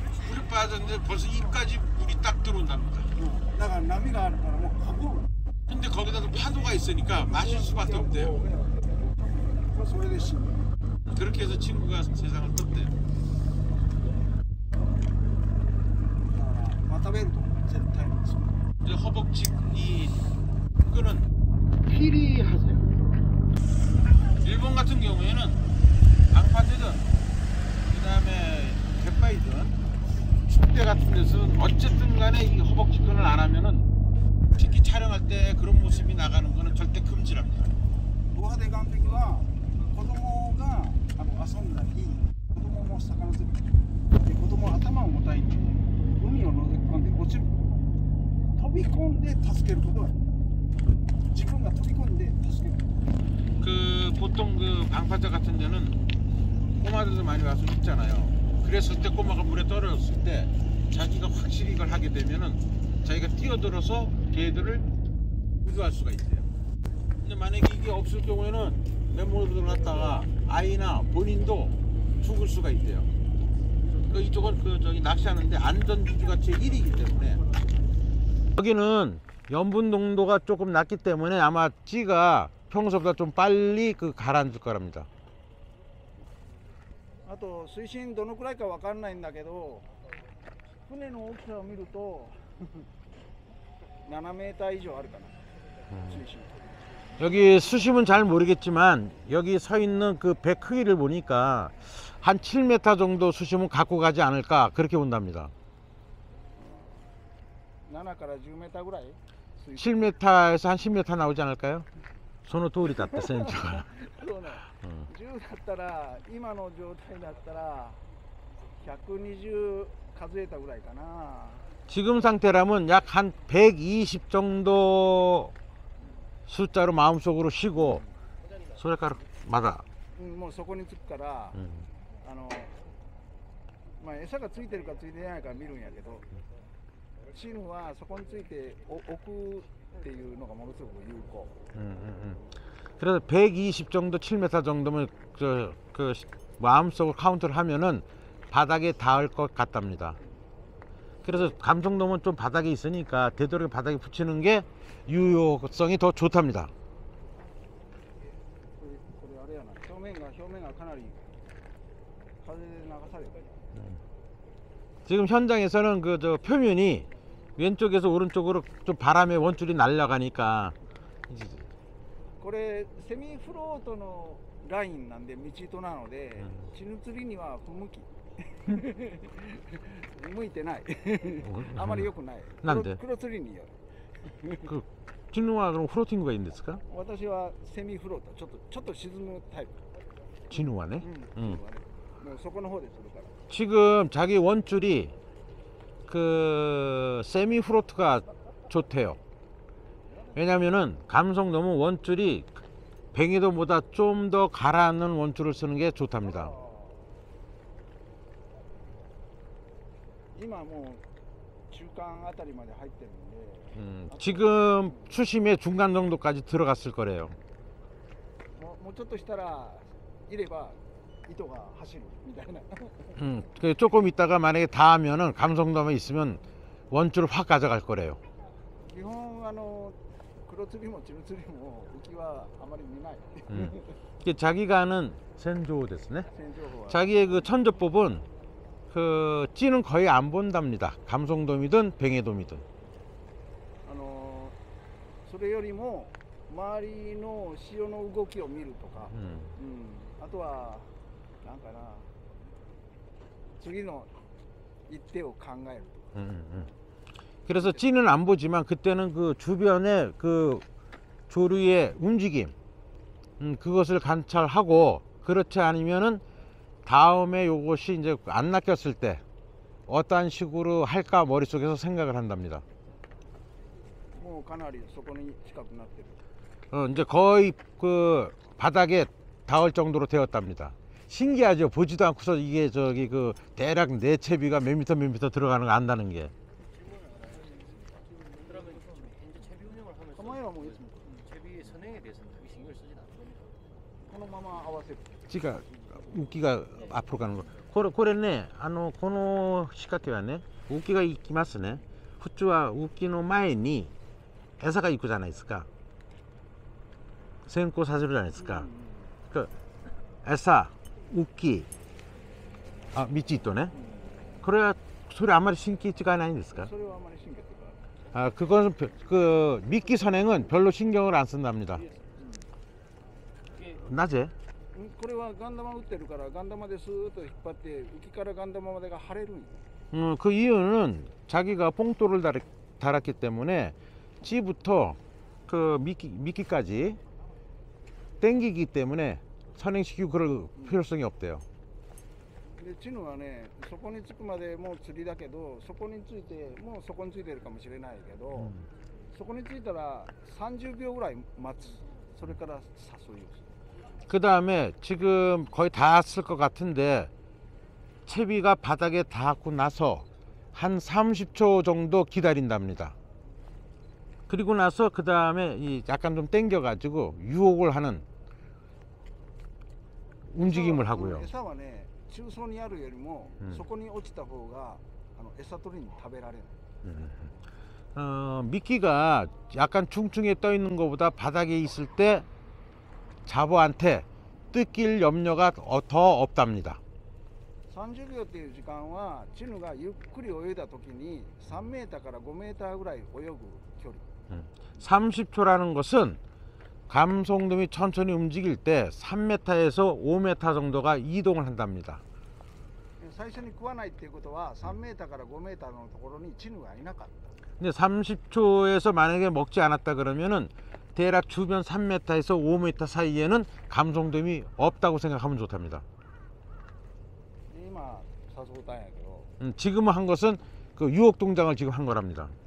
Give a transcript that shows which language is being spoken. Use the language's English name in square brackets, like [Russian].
[Korean] 물에 빠졌는데 벌써 입까지 물이 딱 들어온답니다. [Japanese] だから波があるからもう運ぶ [Korean] 근데 거기다도 파도가 있으니까 마실 수밖에 없대요. [Japanese] それで死ぬ [Korean] 그렇게 해서 친구가 세상을 떴대요. [Japanese] だからまたベルト絶対にする [Korean] 이제 허벅지 이 끈은 필히 하세요. 일본 같은 경우에는 방파제든 그 다음에 갯바위든 축대 같은 데서는 어쨌든 간에 이 허벅지 끈을 안 하면은 특히 촬영할 때 그런 모습이 나가는 거는 절대 금지랍니다. [Japanese] ド派手岸壁は子供が遊んだり子供も魚釣りで子供は頭重たいんで海を覗き込んで落ちる飛び込んで助けることができる自分が飛び込んで助ける [Korean] 그 보통 그 방파제 같은 데는 꼬마들도 많이 와서 있잖아요. 그랬을 때 꼬마가 물에 떨어졌을 때 자기가 확실히 이걸 하게 되면은 자기가 뛰어들어서 걔들을 구조할 수가 있대요. 근데 만약에 이게 없을 경우에는 맨몸으로 들어갔다가 아이나 본인도 죽을 수가 있대요. 그 이쪽은 그 저기 낚시하는데 안전 주주가 제1이기 때문에 여기는 염분 농도가 조금 낮기 때문에 아마 찌가 평소보다 좀 빨리 그 가라앉을 거랍니다. [Japanese] あと水深どのくらいかわかんないんだけど、船の大きさを見ると7メーター以上あるかな、水深。 [Korean] 여기 수심은 잘 모르겠지만 여기 서 있는 그 배 크기를 보니까 한 7m 정도 수심은 갖고 가지 않을까 그렇게 본답니다. [Japanese] 7から10メーターぐらい水深。 [Korean] 7m에서 한 10m 나오지 않을까요? [Japanese] その通りだった船長が。そうね、10だったら今の状態だったら120数えたぐらいかな。 [Korean] 지금 상태라면 약 한 120 정도 숫자로 마음속으로 쉬고 소리가루 맞아. [Japanese] もうそこに着くから、まあ餌がついてるかついてないか見るんやけど、チヌはそこについて置くっていうのがものすごく有効。 [Korean] 그래서 120 정도 7m 정도면 그 마음속으로 카운트를 하면은 바닥에 닿을 것 같답니다. 그래서 감성돔은 좀 바닥에 있으니까 되도록 바닥에 붙이는 게 유효성이 더 좋답니다. [Japanese] これあれやな、表面がかなり風で流されてる。 [Korean] 지금 현장에서는 그 저 표면이 왼쪽에서 오른쪽으로 좀 바람에 원줄이 날아가니까 [Japanese] これセミフロートのラインなんで道糸なので、チヌ釣りには不向き。向いてない。あまり良くない。なんで？黒釣りによる。 [Korean] 그 진우와 그럼 프로팅구가 있는데스까? [Japanese] 私はセミフロート、ちょっと沈むタイプ。 진우와네. もうそこの方で釣るから。 [Korean] 지금 자기 원줄이 그 세미 프로트가 좋대요. 왜냐면은 감성돔은 원줄이 뱅이돔보다 좀 더 가라앉는 원줄을 쓰는 게 좋답니다. [Japanese] 今もう中間あたりまで入ってるんで、 [Korean] 지금 수심의 중간 정도까지 들어갔을 거래요. [Japanese] もうちょっとしたらいれば糸が走るみたいな。 [Korean] 그 조금 있다가 만약에 닿으면은 감성돔에 있으면 원줄을 확 가져갈 거래요. [Japanese] 基本黒釣りもチヌ釣りも浮きはあまり見ない。 [Korean] 이게 자기가 하는 센조 [Japanese] ですね. 戦情報は [Korean] 자기의 그 천조법은 그 찌는 거의 안 본답니다. 감성돔이든 뱅에돔이든. [Japanese] それよりも周りの潮の動きを見るとか、あとはなんかな、次の一手を考えるとか。 [Korean] 그래서 찌는 안 보지만 그때는 그 주변의 그 조류의 움직임, 그것을 관찰하고, 그렇지 않으면은 다음에 요것이 이제 안 낚였을 때 어떠한 식으로 할까 머릿속에서 생각을 한답니다. [Japanese] もうかなりそこに近くなってる。 [Korean] 이제 거의 그 바닥에 닿을 정도로 되었답니다. 신기하죠. 보지도 않고서 이게 저기 그 대략 내 채비가 몇 미터 들어가는 거 안다는 게. 그러면 현재 채비 운영을 하면서 가만히라 뭐 있습니까? 채비 선행에 대해서는 크게 신경을 쓰진 않습니다. [Japanese] このまま合わせる。 [Korean] 찌가 웃기가 앞으로 가는 거. [Japanese] これね、この仕掛けはね、ウキが行きますね。普通はウキの前に餌が行くじゃないですか。先行させるじゃないですか。그餌、ウキ、道糸ね。これはそれあまり神経違いないんですか? それはあまり神経とか。 [Korean] 아, 그것은 그 미끼 선행은 별로 신경을 안 쓴답니다. 낮에? [Japanese] これはガンダマ打ってるからガンダマでスーッと引っ張って浮きからガンダマまでが張れるんよ。 [Korean] 그 이유는 자기가 뽕돌을 달았기 때문에 찌부터 그 미끼까지 땡기기 때문에 선행시키고 그럴 필요성이 없대요. [Japanese] でチヌはね、そこに着くまでもう釣りだけど、そこに着いてもうそこに着いてるかもしれないけど、そこに着いたら30秒ぐらい待つ。それから誘いをする。 [Korean] 그 다음에 지금 거의 다 쓸 것 같은데 채비가 바닥에 닿고 나서 한 30초 정도 기다린답니다. 그리고 나서 그 다음에 약간 좀 당겨 가지고 유혹을 하는 움직임을 하고요. [Japanese] 餌はね、中層にあるよりも、そこに落ちた方が餌取りに食べられる。 [Korean] 미끼가 약간 중층에 떠 있는 것보다 바닥에 있을 때 잡어한테 뜯길 염려가 더 없답니다. [Japanese] 30秒っていう時間はチヌがゆっくり泳いだ時に3メーターから5メーターぐらい泳ぐ距離。 [Korean] 30초라는 것은 감송돔이 천천히 움직일 때 3m에서 5m 정도가 이동을 한답니다. [Japanese] 最初に食わないっていうことは3メーターから5メーターのところにチヌがいなかった。 [Korean] 근데 30초에서 만약에 먹지 않았다 그러면은 대략 주변 3m에서 5m 사이에는 감송돔이 없다고 생각하면 좋답니다. [Japanese] で今誘ったんやけど [Korean] 지금 한 것은 그 유혹 동작을 지금 한 거랍니다.